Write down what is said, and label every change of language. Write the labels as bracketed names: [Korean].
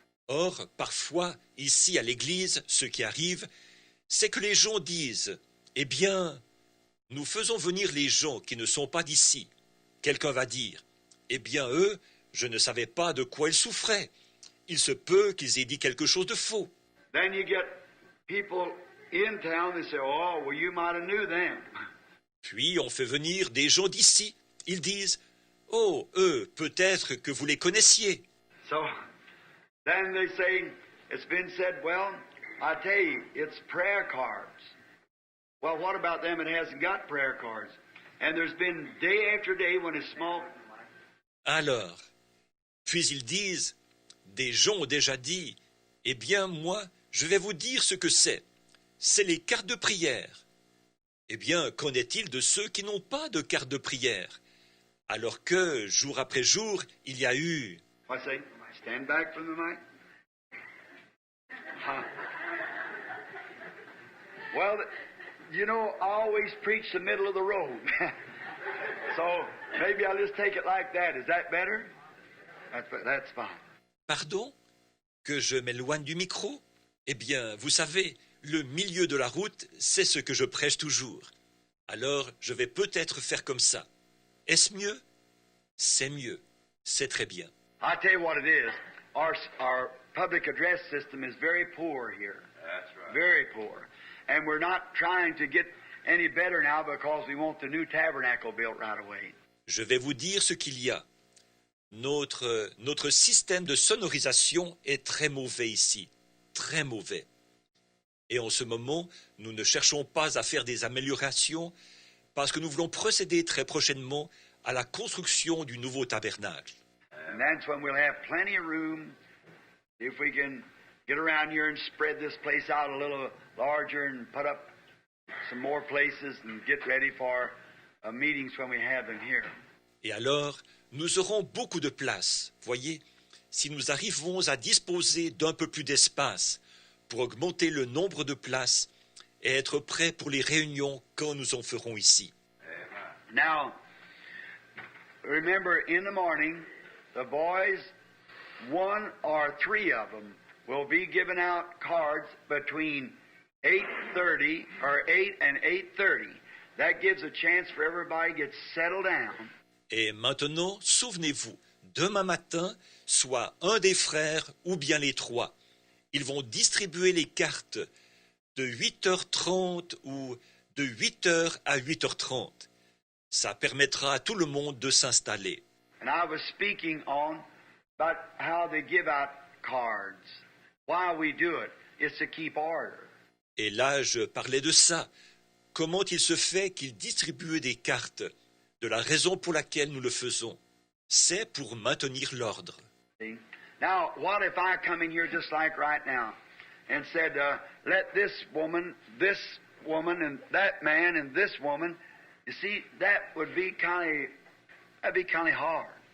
[French] Or, parfois, ici à l'église, ce qui arrive, c'est que les gens disent « Eh bien, Nous faisons venir les gens qui ne sont pas d'ici. Quelqu'un va dire, eh bien eux, je ne savais pas de quoi ils souffraient. Il se peut qu'ils aient dit quelque chose de faux. [English] Then you get people in town, they say, oh, well, you might have knew them. [French] Puis on fait venir des gens d'ici. Ils disent, oh, eux, peut-être que vous les connaissiez. [English] So then they say, it's been said, well, I tell you, it's prayer cards. Well, what about them that hasn't got prayer cards? And there's been day after day when it's small. [French] Alors, puis ils disent, des gens ont déjà dit, eh bien moi, je vais vous dire ce que c'est. C'est les cartes de prière. Eh bien, qu'en est-il de ceux qui n'ont pas de carte de prière? Alors que, jour après jour, il y a eu... [English] I say, stand back from the mic. Huh. Well, you know, I always preach the middle of the road. So maybe I'll just take it like that. Is that better? That's fine. [French] Pardon? Que je m'éloigne du micro? Eh bien, vous savez, le milieu de la route, c'est ce que je prêche toujours. Alors, je vais peut-être faire comme ça. Est-ce mieux? C'est mieux. C'est très bien. [English] I'll tell you what it is. Our public address system is very poor here. That's right. Very poor. And we're not trying to get any better now because we want the new tabernacle built right away. [French] Je vais vous dire ce qu'il y a. Notre système de sonorisation est très mauvais ici. Très mauvais. Et en ce moment, nous ne cherchons pas à faire des améliorations parce que nous voulons procéder très prochainement à la construction du nouveau tabernacle. [English] And that's when we'll have plenty of room if we can get around here and spread this place out a little larger and put up some more places and get ready for meetings when we have them here. [French] Et alors, nous aurons beaucoup de place, voyez, si nous arrivons à disposer d'un peu plus d'espace pour augmenter le nombre de places et être prêts pour les réunions quand nous en ferons ici. [English] Now, remember, in the morning, the boys, one or three of them, will be giving out cards between 8:30 or 8 and 8:30. That gives a chance for everybody to get settled down. [French] Et maintenant, souvenez-vous, demain matin, soit un des frères ou bien les trois, ils vont distribuer les cartes de 8h30 ou de 8h à 8h30. Ça permettra à tout le monde de s'installer. [English] And I was speaking on about how they give out cards. Why we do it is to keep order. [French] Et là, je parlais de ça. Comment il se fait qu'ils distribuent des cartes? De la raison pour laquelle nous le faisons. C'est pour maintenir l'ordre. [English] See? Now, what if I come in here just like right now and said, let this woman, and that man, and this woman, you see, that would be kind of hard.